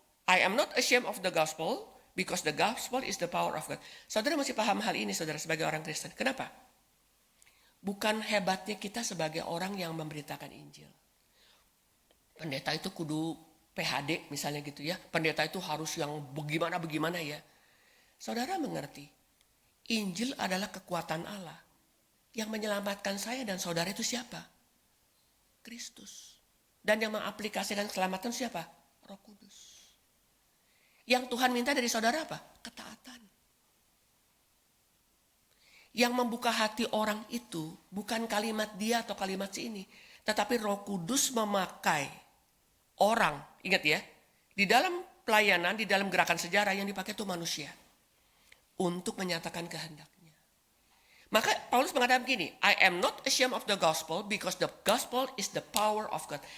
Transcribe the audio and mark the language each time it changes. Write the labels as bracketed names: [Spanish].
[English] I am not ashamed of the gospel because the gospel is the power of God. [Indonesian] Saudara mesti paham hal ini saudara sebagai orang Kristen. Kenapa? Bukan hebatnya kita sebagai orang yang memberitakan Injil. Pendeta itu kudu PhD misalnya gitu ya. Pendeta itu harus yang bagaimana ya. Saudara mengerti, Injil adalah kekuatan Allah. Yang menyelamatkan saya dan saudara itu siapa? Kristus. Dan yang mengaplikasikan keselamatan siapa? Roh Kudus. Yang Tuhan minta dari saudara apa? Ketaatan. Yang membuka hati orang itu bukan kalimat dia atau kalimat si ini. Tetapi Roh Kudus memakai orang. Ingat ya, di dalam pelayanan, di dalam gerakan sejarah yang dipakai itu manusia. Untuk menyatakan kehendaknya. Maka Paulus mengatakan begini, [English] I am not ashamed of the gospel because the gospel is the power of God.